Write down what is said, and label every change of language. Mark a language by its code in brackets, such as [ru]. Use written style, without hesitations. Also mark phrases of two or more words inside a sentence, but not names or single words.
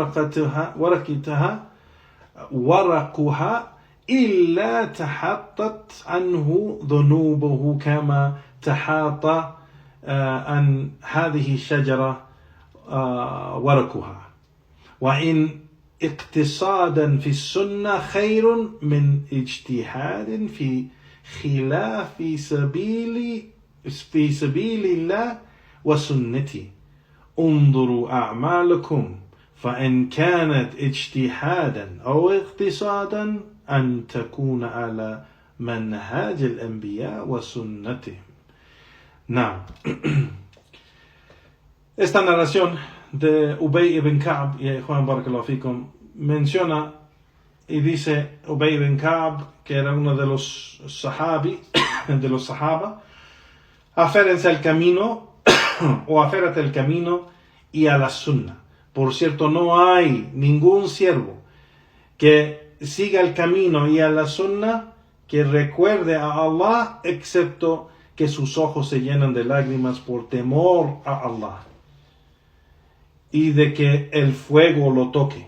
[ar] ورقها إلا تحطت عنه ذنوبه كما تحاط عن هذه الشجرة ورقها، وإن اقتصادا في السنة خير من اجتهاد في خلاف في سبيل الله وسنتي. انظروا أعمالكم فإن كانت اجتهادا أو اقتصادا أن تكون على منهاج الأنبياء وسنتهم. [es] Esta narración de Ubay ibn Ka'b, y Juan [ar] بارك الله فيكم, [es] menciona y dice Ubay ibn Ka'b, que era uno de los sahabi, de los sahaba: aférense al camino o aférate al camino y a la sunna. Por cierto, no hay ningún siervo que siga el camino y a la sunna que recuerde a Allah, excepto que sus ojos se llenan de lágrimas por temor a Allah y de que el fuego lo toque.